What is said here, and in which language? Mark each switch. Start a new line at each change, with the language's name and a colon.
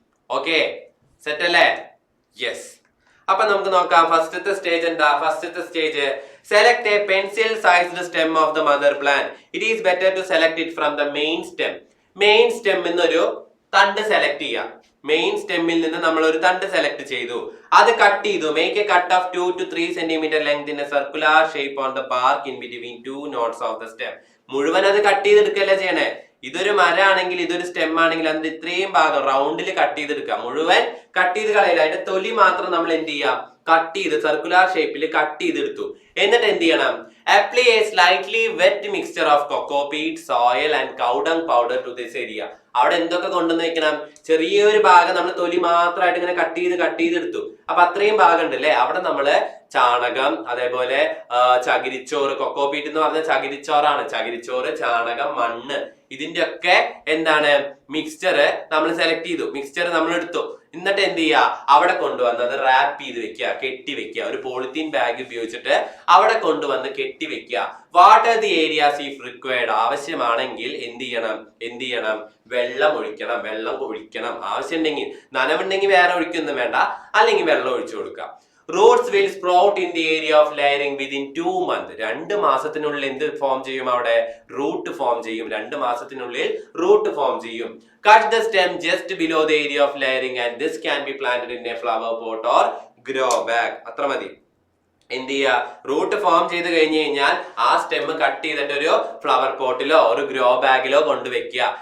Malayalam: Okay, set അല്ലേ? Yes. അപ്പൊ നമുക്ക് നോക്കാം ഫസ്റ്റത്തെ സ്റ്റേജ് എന്താ.
English: ഫസ്റ്റത്തെ stage, select a pencil sized stem of the mother plant. It is better to select it from the main stem.
Malayalam: Main സ്റ്റെമ്മിൽ നിന്നൊരു തണ്ട് സെലക്ട് ചെയ്യാം. മെയിൻ സ്റ്റെമ്മിൽ നിന്ന് നമ്മൾ ഒരു തണ്ട് സെലക്ട് ചെയ്തു, അത് കട്ട് ചെയ്തു.
English: Make a cut of 2 to 3 cm length in a circular shape on the bark in between 2 knots of the stem.
Malayalam: മുഴുവൻ അത് കട്ട് ചെയ്തെടുക്കല്ലേ ചെയ്യണേ. ഇതൊരു മരമാണെങ്കിൽ ഇതൊരു സ്റ്റെം ആണെങ്കിൽ അതിന്റെ ഇത്രയും ഭാഗം റൗണ്ടിൽ കട്ട് ചെയ്തെടുക്കാം. മുഴുവൻ കട്ട് ചെയ്ത് കളയില്ല, അതിന്റെ തൊലി മാത്രം നമ്മൾ എന്ത് ചെയ്യാം, കട്ട് ചെയ്ത് സർക്കുലർ ഷേപ്പിൽ കട്ട് ചെയ്തെടുത്തു. എന്നിട്ട് എന്ത് ചെയ്യണം,
English: apply a slightly wet mixture of cocoa peat, soil and cow dung powder to this area.
Malayalam: അവിടെ എന്തൊക്കെ കൊണ്ടുവന്ന് വെക്കണം, ചെറിയൊരു ഭാഗം നമ്മൾ തൊലി മാത്രമായിട്ട് ഇങ്ങനെ കട്ട് ചെയ്തെടുത്തു. അപ്പൊ അത്രയും ഭാഗം ഉണ്ട് അല്ലെ. അവിടെ നമ്മള് ചാണകം, അതേപോലെ ചകിരിച്ചോറ്, കൊക്കോ പീറ്റ് എന്ന് പറഞ്ഞ ചകിരിച്ചോറാണ്. ചകിരിച്ചോറ്, ചാണകം, മണ്ണ്, ഇതിന്റെ ഒക്കെ എന്താണ് മിക്സ്ചർ നമ്മൾ സെലക്ട് ചെയ്തു. മിക്സ്ചർ നമ്മൾ എടുത്തു. എന്നിട്ട് എന്ത് ചെയ്യുക, അവിടെ കൊണ്ടുവന്ന് അത് റാപ്പ് ചെയ്ത് വെക്കുക, കെട്ടി വെക്കുക. ഒരു പോളിത്തീൻ ബാഗ് ഉപയോഗിച്ചിട്ട് അവിടെ കൊണ്ടുവന്ന് കെട്ടി വെക്കുക.
English: What are the areas if required.
Malayalam: ആവശ്യമാണെങ്കിൽ എന്ത് ചെയ്യണം, വെള്ളം ഒഴിക്കണം. ആവശ്യമുണ്ടെങ്കിൽ, നനവുണ്ടെങ്കിൽ വേറെ ഒഴിക്കൊന്നും വേണ്ട, അല്ലെങ്കിൽ വെള്ളം ഒഴിച്ചു കൊടുക്കാം.
English: Roots will sprout in the area of layering within 2 months.
Malayalam: 2 മാസത്തിനുള്ളിൽ എന്ത് ഫോം ചെയ്യും, അവിടെ റൂട്ട് ഫോം ചെയ്യും. 2 മാസത്തിനുള്ളിൽ റൂട്ട് ഫോം ചെയ്യും.
English: Cut the stem just below the area of layering and this can be planted in a flower pot or grow bag.
Malayalam: അത്ര മതി. എന്ത് ചെയ്യുക, റൂട്ട് ഫോം ചെയ്ത് കഴിഞ്ഞ് കഴിഞ്ഞാൽ ആ സ്റ്റെം കട്ട് ചെയ്തിട്ട് ഒരു ഫ്ലവർ പോട്ടിലോ ഒരു ഗ്രോ ബാഗിലോ കൊണ്ടുവെക്കുക.